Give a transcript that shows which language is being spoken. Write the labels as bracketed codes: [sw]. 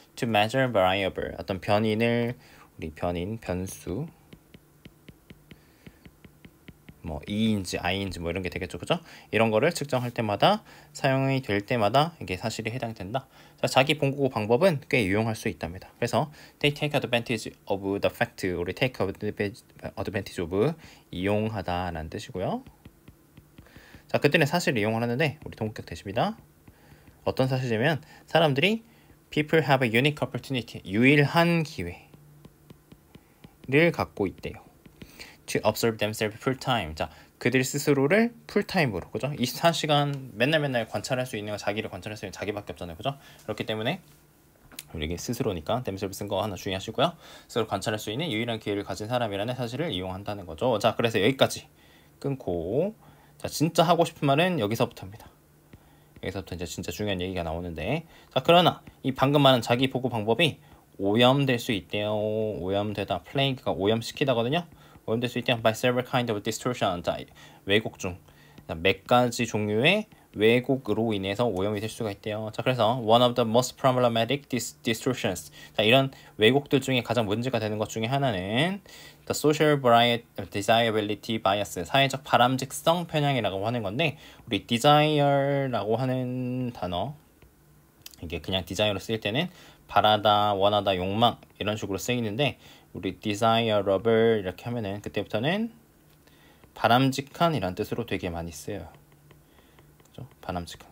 [en] to measure variable [ko] 어떤 변인을 우리 변수 뭐 E인지 I인지 뭐 이런 게 되겠죠. 그죠? 이런 거를 측정할 때마다 사용이 될 때마다 이게 사실이 해당이 된다. 자, 자기 본고 방법은 꽤 유용할 수 있답니다. 그래서 [en] they take advantage of the fact [ko] 우리 [en] take advantage of [ko] 이용하다라는 뜻이고요. 자, 그때는 사실을 이용하는데 우리 동격 대십니다. 어떤 사실이냐면 사람들이 [en] people have a unique opportunity [ko] 유일한 기회를 갖고 있대요. [en] to observe themselves full time. [ko] 자, 그들 스스로를 풀타임으로, 그죠? 24시간 맨날 관찰할 수 있는 거, 자기를 관찰할 수 있는 자기밖에 없잖아요, 그죠? 그렇기 때문에 우리 스스로니까 themselves 쓴 거 하나 주의하시고요. 스스로 관찰할 수 있는 유일한 기회를 가진 사람이라는 사실을 이용한다는 거죠. 자, 그래서 여기까지 끊고 자, 진짜 하고 싶은 말은 여기서부터입니다. 여기서부터 이제 진짜 중요한 얘기가 나오는데 자, 그러나 이 방금 말한 자기 보고 방법이 오염될 수 있대요. 오염되다, 플레이그가 오염시키다거든요. 오염될 수 있대요. [en] by several kind of distortion. [ko] 자, 왜곡 중 몇 가지 종류의 왜곡으로 인해서 오염이 될 수가 있대요. 자, 그래서 [en] one of the most problematic distortions. [ko] 자, 이런 왜곡들 중에 가장 문제가 되는 것 중에 하나는 [en] the social desirability bias. [ko] 사회적 바람직성 편향이라고 하는 건데 우리 desire라고 하는 단어 이게 그냥 desire로 쓰일 때는 바라다, 원하다, 욕망 이런 식으로 쓰이는데 우리 desirable 이렇게 하면은 그때부터는 바람직한 이란 뜻으로 되게 많이 쓰여요. 그죠? 바람직한.